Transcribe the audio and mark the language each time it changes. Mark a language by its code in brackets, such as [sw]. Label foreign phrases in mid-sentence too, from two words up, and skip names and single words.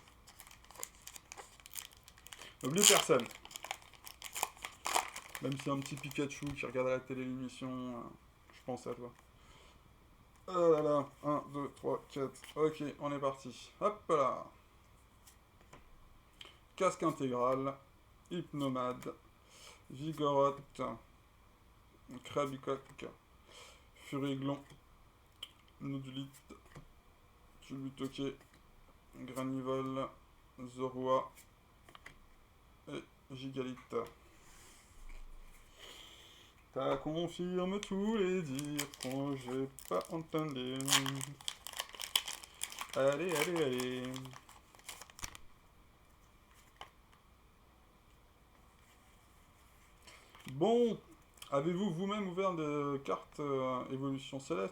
[fr] On n'oublie personne. Même s'il y a un petit Pikachu qui regarde à la télé l'émission, je pense à toi. Oh là là, 1, 2, 3, 4. Ok, on est parti. Hop là. Casque intégral, Hypnomade, Vigorotte, Krabicoque, Furiglon, Nodulite, Tulutoke, Granivole, Zorua et Gigalite. Ça confirme tous les dires quand j'ai pas entendu. Allez, allez, allez. Bon, avez-vous vous-même ouvert de cartes Évolution Céleste?